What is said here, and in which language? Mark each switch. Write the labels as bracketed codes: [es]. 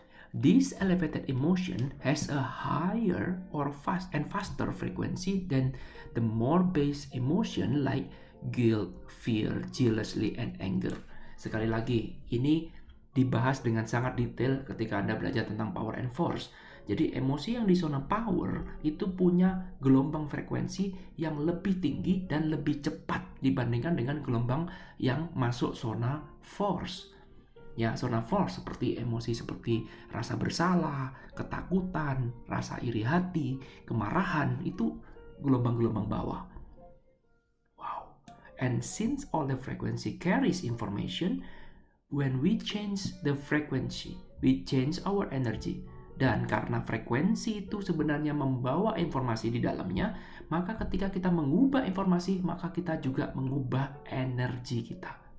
[en] This elevated emotion has a higher or faster frequency than the more base emotion like guilt, fear, jealousy, and anger. [id] Sekali lagi, ini dibahas dengan sangat detail ketika Anda belajar tentang power and force. Jadi emosi yang di zona power itu punya gelombang frekuensi yang lebih tinggi dan lebih cepat dibandingkan dengan gelombang yang masuk zona force. Ya, zona force seperti emosi seperti rasa bersalah, ketakutan, rasa iri hati, kemarahan, itu gelombang-gelombang bawah. Wow. [en] And since all the frequency carries information, when we change the frequency, we change our energy. [id] Dan karena frekuensi itu sebenarnya membawa informasi di dalamnya, maka ketika kita mengubah informasi, maka kita juga mengubah energi kita.